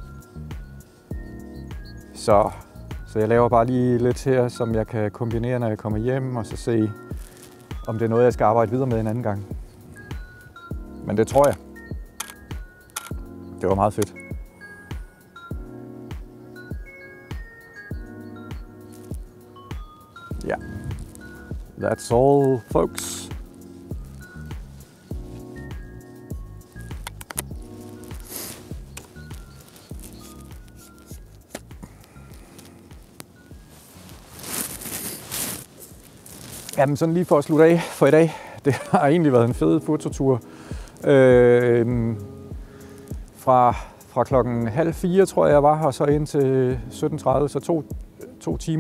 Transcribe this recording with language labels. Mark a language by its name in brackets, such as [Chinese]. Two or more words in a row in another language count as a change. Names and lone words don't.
[Danish] Så jeg laver bare lige lidt her, som jeg kan kombinere, når jeg kommer hjem, og så se, om det er noget, jeg skal arbejde videre med en anden gang. Men det tror jeg. Det var meget fedt. Ja. [English] That's all, folks. [Danish] Jamen sådan lige for at slutte af for i dag. Det har egentlig været en fed fototur. Fra klokken 3:30, tror jeg var her, og så ind til 17:30, så to timer.